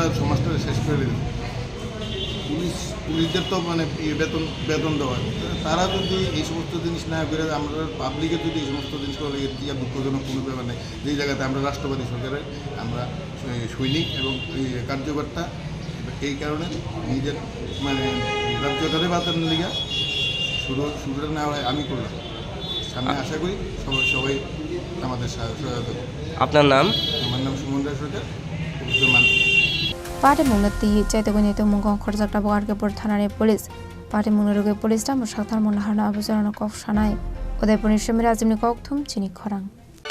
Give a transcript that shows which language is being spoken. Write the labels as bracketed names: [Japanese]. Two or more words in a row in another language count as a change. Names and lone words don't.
[Bangla] সমাজটা শেষ করে দিল পুলিশদের তো মানে বেতন দেওয়া তারা যদি এই সমস্ত জিনিস না করে আমরা পাবলিকের যদি এই সমস্ত জিনিস করে এর দুঃখজনক কোনো ব্যাপার নেই যেই জায়গাতে আমরা রাষ্ট্রবাদী সরকারের আমরা সৈনিক এবং কার্যকর্তা এই কারণে নিজের মানে রাজ্যটারে বাঁচানোর লিগা শুরুটা না হয় আমি করলাম সামনে আশা করি সবাই আমাদের সহায়তা আপনার নাম আমার নাম সুমন রায় সরকার [Kok Borok] Party Munati Chaitagunito Mungon Khorjak Tabuk Arkepur Thanani Police Party Munuruge Police Tamu Shaktar Munahana Abuzarana Kok Shanai Udaipur Shimira Azimni Kok Thum Chini Khorang